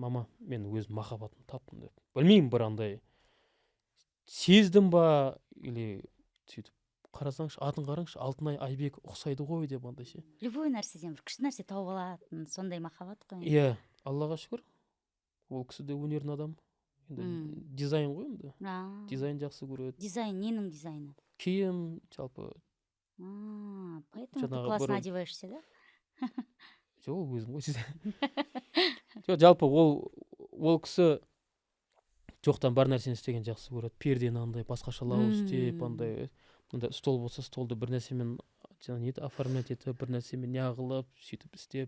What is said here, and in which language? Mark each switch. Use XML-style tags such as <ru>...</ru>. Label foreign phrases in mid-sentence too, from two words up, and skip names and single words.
<kk>Мама, мен өз махаббатымды таптым деп. Білмеймін, бір андай сездім ба, или сөйтіп қарасаңшы, атын қараңшы, Алтынай Айбек ұқсайды ғой деп андай ше. Любой нәрседен бір күшті нәрсе тауып алатын, сондай махаббат қой. Иә, Аллаға шүкір. Ол кісі де өнердің адамы. Енді дизайн ғой енді. Дизайн жақсы көреді. Дизайн, ненің дизайны? Киім, жалпы.</kk> <ru>Поэтому ты классно одеваешься, да?</ru> <kk>Жоқ, өзім ғой. Жалпы ол кісі жоқтан бар нәрсені істеген жақсы көреді. Пердені андай басқашалау істеп, андай стол болса, столды бір нәрсемен оформлять етіп, бір нәрсемен неғылып, сөйтіп істеп.</kk>